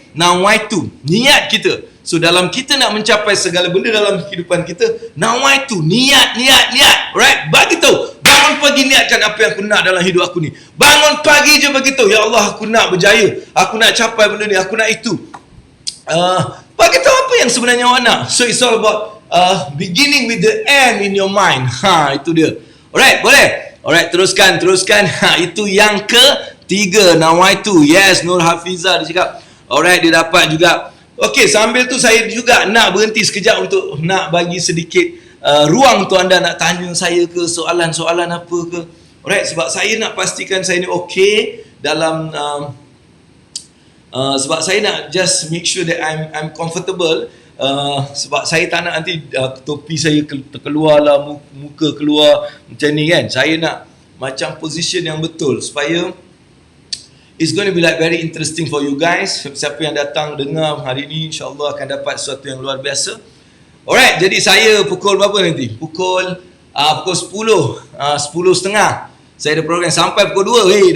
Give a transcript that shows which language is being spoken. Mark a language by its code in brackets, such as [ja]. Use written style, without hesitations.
[ms] Nawaitu, niat kita. So dalam kita nak mencapai segala benda dalam kehidupan kita, nawaitu, niat, alright? Bagi tahu, bangun pagi niatkan apa yang aku nak dalam hidup aku ni. Bangun pagi je bagi tahu, ya Allah aku nak berjaya, aku nak capai benda ni, aku nak itu. Bagi tahu apa yang sebenarnya awak nak. [en] So it's all about beginning with the end in your mind. [ms] Itu dia. Alright, boleh? Alright, teruskan. Itu yang ketiga, nawaitu. Yes, Nur Hafizah dia cakap. Alright, dia dapat juga. Okey, sambil tu saya juga nak berhenti sekejap untuk nak bagi sedikit ruang untuk anda nak tanya saya ke soalan-soalan apa ke. Alright, sebab saya nak pastikan saya ni okey dalam sebab saya nak [en] just make sure that I'm comfortable. [ms] Sebab saya tak nak nanti topi saya terkeluar lah, muka keluar macam ni kan. Saya nak macam position yang betul supaya [en] it's going to be like very interesting for you guys. [ms] Siapa yang datang dengar hari ni insya-Allah akan dapat sesuatu yang luar biasa. Alright, jadi saya pukul berapa nanti? Pukul 10:30 saya ada program sampai pukul 2.